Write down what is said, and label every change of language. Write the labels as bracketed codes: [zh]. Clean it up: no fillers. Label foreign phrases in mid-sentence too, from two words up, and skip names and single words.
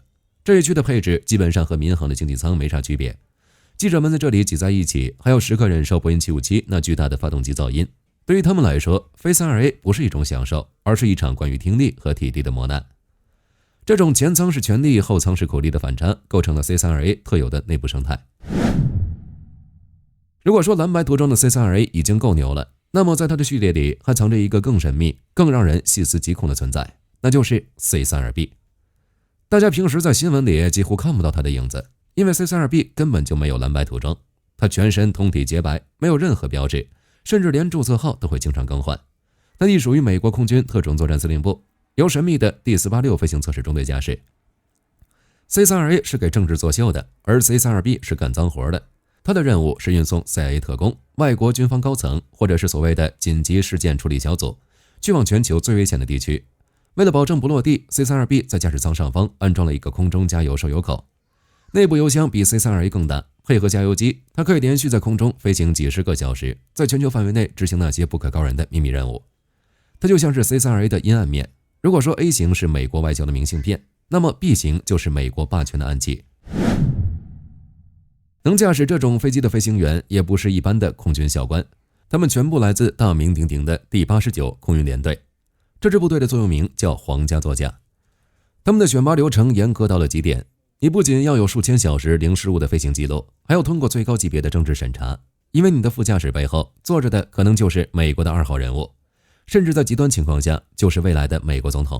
[zh] 這一區的配置基本上和民航的經濟艙沒啥區別，記者們在這裡擠在一起，還要時刻忍受波音757那巨大的發動機噪音。對於他們來說，飛 C-32A 不是一種享受，而是一場關於聽力和體力的磨難。這種前艙是權力，後艙是苦力的反差，構成了 C-32A 特有的內部生態。如果說藍白涂裝的 C-32A 已經夠牛了，那麼在它的序列裡還藏着一個更神秘、更讓人細思極恐的存在，那就是 C-32B。大家平時在新聞裡幾乎看不到它的影子，因為 C-32B 根本就沒有藍白塗裝，它全身通體潔白，沒有任何標誌，甚至連注冊號都會經常更換。它隸屬於美國空軍特種作戰司令部，由神秘的第486飛行測試中隊駕駛。C-32A 是給政治作秀的，而 C-32B 是幹髒活的。它的任務是運送 CIA 特工、外國軍方高層或者是所謂的緊急事件處理小組，去往全球最危險的地区。為了保證不落地， C-32B 在駕駛艙上方安装了一個空中加油收油口，內部油箱比 C-32A 更大，配合加油機，它可以連續在空中飛行幾10個小時，在全球範圍內執行那些不可告人的秘密任務。它就像是 C-32A 的陰暗面。如果說 A 型是美國外交的明信片，那麼 B 型就是美國霸權的暗器。能駕駛這種飛機的飛行員也不是一般的空軍校官，他們全部來自大名鼎鼎的第89空運聯隊。這支部隊的座右銘叫皇家座駕。他們的選拔流程嚴格到了極點，你不僅要有數千小時零失誤的飛行記錄，還要通過最高級別的政治審查，因為你的副駕駛背後坐着的可能就是美國的2號人物，甚至在極端情況下就是未來的美國總統。